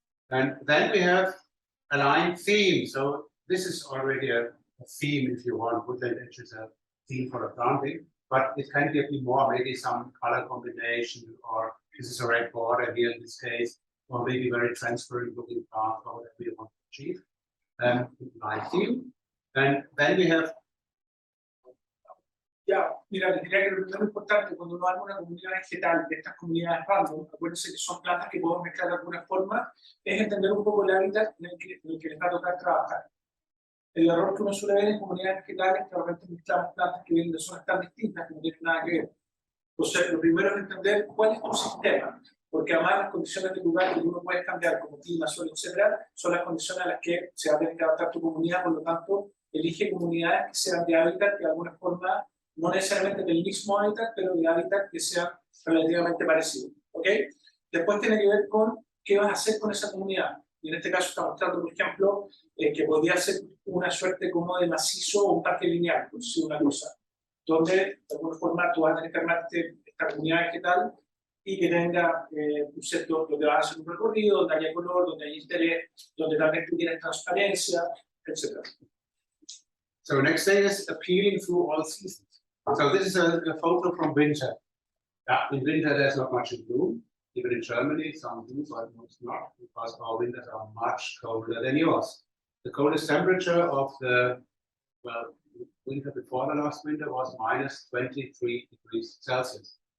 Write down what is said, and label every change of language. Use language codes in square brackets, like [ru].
[en] And then we have aligned theme. So this is already a theme, if you want, woodland edge is a theme for a planting, but it can be more, maybe some color combination, or this is a red border here in this case, or maybe very transparent looking plant, or whatever you want to achieve. Aligned theme. And then we have. [es] Ya, mira, les diría que lo primero importante cuando uno arma una comunidad vegetal de estas comunidades random, acuérdense que son plantas que podemos mezclar de alguna forma, es entender un poco el hábitat en el que les va a tocar trabajar. El error que uno suele ver en comunidades vegetales es que realmente mezclamos plantas que vienen de zonas tan distintas que no tienen nada que ver. Entonces, lo primero es entender cuál es tu sistema, porque además las condiciones del lugar que uno puede cambiar, como clima, suelo, etc., son las condiciones a las que se va a tener que adaptar tu comunidad, por lo tanto, elige comunidades que sean de hábitat que de alguna forma, no necesariamente del mismo hábitat, pero de hábitat que sean relativamente parecidos. ¿Ok? Después tiene que ver con qué vas a hacer con esa comunidad. Y en este caso está mostrando, por ejemplo, que podría ser una suerte como de macizo o un parque lineal, por decir una cosa, donde de alguna forma tú vas a tener que armarte esta comunidad vegetal y que tenga un cierto, donde vas a hacer un recorrido, donde haya color, donde haya interés, donde también tú tienes transparencia, etc. [en] So next thing is appealing through all seasons. So this is a photo from winter. Yeah, in winter there's not much in bloom. Even in Germany, some do, but most not, because our winters are much colder than yours. The coldest temperature of the winter before the last winter was minus 23 degrees Celsius.